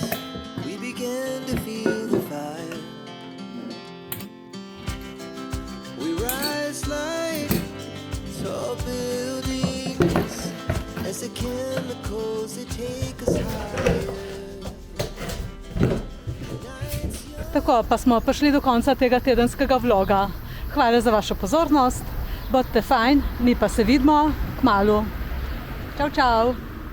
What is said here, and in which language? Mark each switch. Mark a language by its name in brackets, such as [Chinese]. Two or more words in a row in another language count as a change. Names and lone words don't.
[English] We began to feel the fire. We rise like tall buildings as the chemicals they take us higher. [Slovenian] Tako, pa smo prišli do konca tega tedenskega vloga. Hvala za vašo pozornost. Bodite fajn, mi pa se vidimo kmalu. Čau, čau!